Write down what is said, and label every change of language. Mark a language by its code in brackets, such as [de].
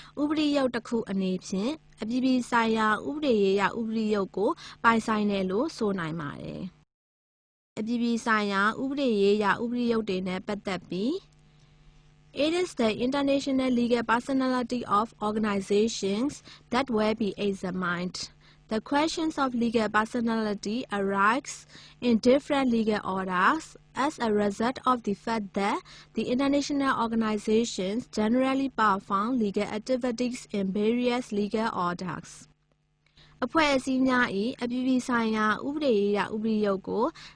[my] ဥပဒေရုပ်တစ်ခုအနေဖြင့်အပြည်ပြည်ဆိုင်ရာဥပဒေရေးရာဥပဒေရုပ်ကိုပိုင်ဆိုင်တယ်လို့ဆိုနိုင်ပါတယ်။အပြည်ပြည်ဆိုင်ရာဥပဒေရေးရာဥပဒေရုပ်တွေနဲ့ပတ်သက်ပြီး [en] It is the international legal personality of organizations that will be examined. The questions of legal personality arise in different legal orders as a result of the fact that the international organizations generally perform legal activities in various legal orders. [my] အဖွဲ့အစည်းများ၏အပြည်ပြည်ဆိုင်ရာဥပဒေရေးရာဥပဒေရုပ်ကို